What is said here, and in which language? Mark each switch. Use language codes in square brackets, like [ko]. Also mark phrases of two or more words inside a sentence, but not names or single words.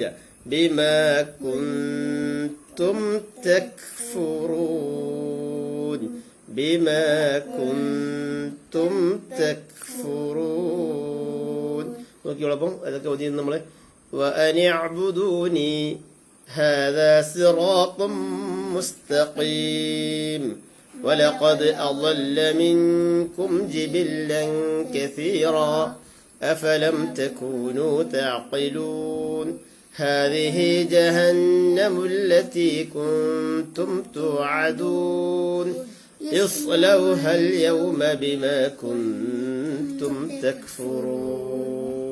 [ar] بما كنتم تكفرون. بما كنتم تكفرون. [ml] നോക്കിയോളപ്പം അതൊക്കെ ഓതി നമ്മള്. [ar] وأن اعبدوني هذا صراط مستقيم ولقد أضل منكم جبلا كثيرا أفلم تكونوا تعقلون هذه جهنم التي كنتم توعدون اصلوها اليوم بما كنتم تكفرون